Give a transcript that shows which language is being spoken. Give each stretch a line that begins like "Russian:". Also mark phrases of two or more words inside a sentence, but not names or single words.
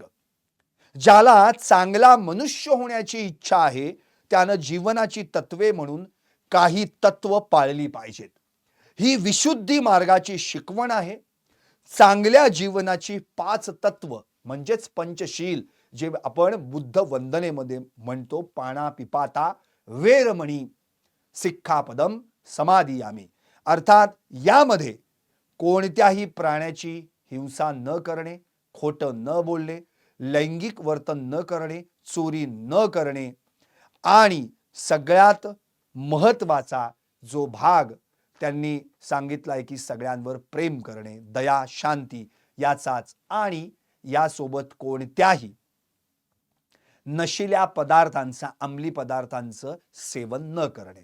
Marathi: ज्याला चांगला मनुष्य होण्याची इच्छा आहे त्यानं जीवनाची तत्वे म्हणून काही तत्व पाळली पाहिजेत. ही विशुद्धी मार्गाची शिकवण आहे. चांगल्या जीवनाची 5 तत्व म्हणजेच पंचशील, जे आपण बुद्ध वंदनेमध्ये म्हणतो,
Pali: पाणापिपाता वेरमणी सिक्खापदम समादियामी.
Marathi: अर्थात यामध्ये कोणत्याही प्राण्याची हिंसा न करणे, खोटं न बोलणे, लैंगिक वर्तन न करणे, चोरी न करणे, आणि सगळ्यात महत्त्वाचा जो भाग त्यांनी सांगितलाय की सगळ्यांवर प्रेम करणे, दया, शांती याचाच, आणि यासोबत कोणत्याही नशिल्या पदार्थांचं, अंमली पदार्थांचं सेवन न करणे.